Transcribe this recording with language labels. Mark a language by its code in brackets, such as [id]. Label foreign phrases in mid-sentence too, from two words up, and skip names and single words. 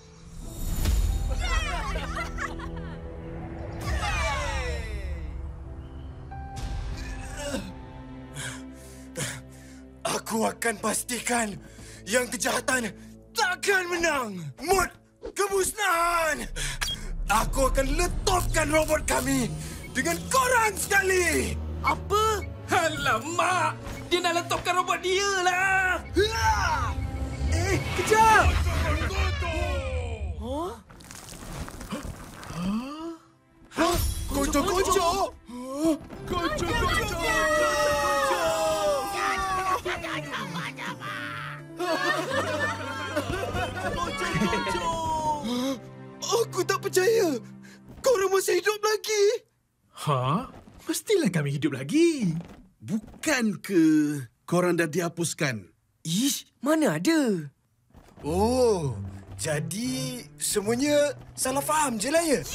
[ms] Aku akan pastikan yang kejahatan takkan menang. Mod kemusnahan. Aku akan letupkan robot kami dengan korang sekali. Apa? Alamak! Dia nak letupkan robot dia lah! Kejap! Huh? Konco-konco! Konco-konco! Aku tak percaya! Korang masih hidup lagi! Ha? Mestilah kami hidup lagi. Bukan ke korang dah dihapuskan? Ish, mana ada? Oh, jadi semuanya salah faham je lah ya?